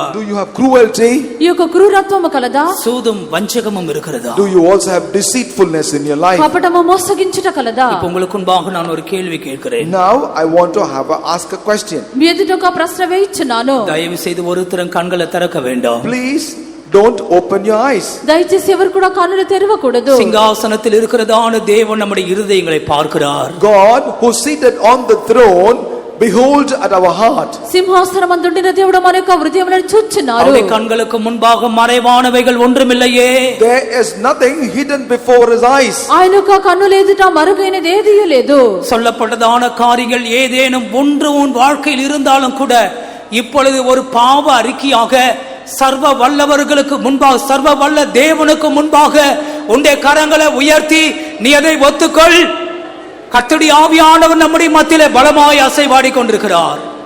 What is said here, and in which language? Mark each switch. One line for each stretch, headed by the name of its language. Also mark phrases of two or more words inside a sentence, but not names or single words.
English: Do you have cruelty?
Telugu: ఈ యొక్క క్రూరత్వము కలదా?
Tamil: சூதும் வஞ்சகமும் இருக்கிறதா?
English: Do you also have deceitfulness in your life?
Telugu: కపటము మోసగించుట కలదా?
Tamil: இப்ப உங்களுக்கு முன்பாக நான் ஒரு கேள்வி கேட்கிறேன்.
English: Now I want to ask a question.
Telugu: మీ ఎదుట ఒక ప్రశ్న వేయిచున్నాను.
Tamil: தயவு செய்து ஒருத்தரும் கண்களை திறக்க வேண்டாம்.
English: Please don't open your eyes.
Telugu: దయచేసి ఎవరు కూడా కన్నులు తెరవకూడదు.
Tamil: சிங்காசனத்தில் இருக்கிறதான தேவன் நம்முடைய இருதயங்களை பார்க்கிறார்.
English: God who seated on the throne beholds at our heart.
Telugu: సింహాసనమందుండిన దేవుడు మన యొక్క హృదయములను చూచున్నారు.
Tamil: அவருடைய கண்களுக்கு முன்பாக மறைவானவைகள் ஒன்றுமில்லையே.
English: There is nothing hidden before his eyes.
Telugu: ఆయన యొక్క కన్నుల ఎదుట మరుగైనది ఏదీ లేదు.
Tamil: சொல்லப்பட்டதான காரியங்கள் ஏதேனும் ஒன்று உன் வாழ்க்கையில் இருந்தாலும் கூட இப்பொழுது ஒரு பாவ அறிக்கையாக சர்வ வல்லவர்களுக்கு முன்பாக, சர்வ வல்ல தேவனுக்கு முன்பாக உன்னுடைய கரங்களை உயர்த்தி நீ அதை ஒத்துக்கொள். கர்த்தருடைய ஆவியானவர் நம்முடைய மத்தியிலே பலமாய் அசைவாடி கொண்டிருக்கிறார்.